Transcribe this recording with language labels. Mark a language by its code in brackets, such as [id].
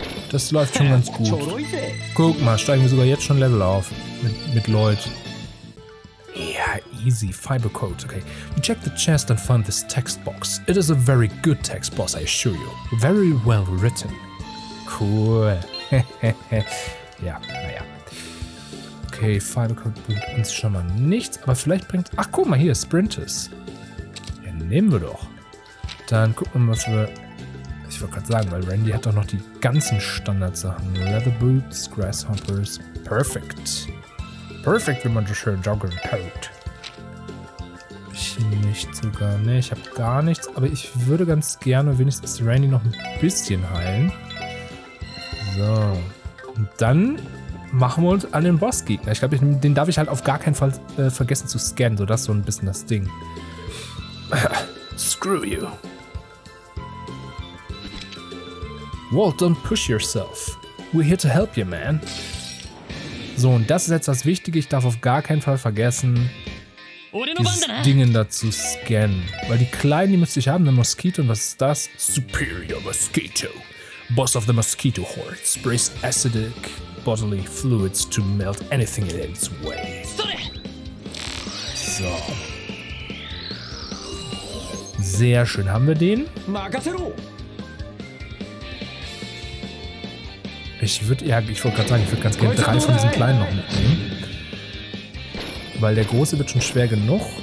[de] Das läuft schon ganz gut. Guck mal, steigen wir sogar jetzt schon Level auf. [en] Mit Lloyd. Yeah, easy. Fiber code. Okay. You check the chest and found this text box. It is a very good text box, I assure you. Very well written. Cool. [de] Ja, naja. Okay, Fiber code bringt uns schon mal nichts, aber vielleicht bringt... Ach, guck mal hier, Sprinters. Ja, nehmen wir doch. Dann gucken wir mal, was wir... Ich wollte gerade sagen, weil Randy hat doch noch die ganzen Standardsachen. Leather Boots, Grasshoppers. Perfekt. Perfekt, wenn man so schön joggen kann. Hab ich nicht sogar. Ne, ich habe gar nichts. Aber ich würde ganz gerne wenigstens Randy noch ein bisschen heilen. So. Und dann machen wir uns an den Bossgegner. Ich glaube, den darf ich halt auf gar keinen Fall vergessen zu scannen. So, das ist so ein bisschen das Ding. [en] Screw you. Walt, don't push yourself. We're here to help you, man. [de] So, und das ist jetzt das Wichtige. Ich darf auf gar keinen Fall vergessen, dieses Dingen da zu scannen. Weil die Kleinen, die müsste ich haben, eine Mosquito. Und was ist das? [en] Superior Mosquito. Boss of the Mosquito Horde. Sprays acidic bodily fluids to melt anything in its way. [de] So. Sehr schön. Haben wir den? Ich wollte gerade sagen, ich würde ganz gerne 3 von diesen kleinen noch mitnehmen. Weil der große wird schon schwer genug.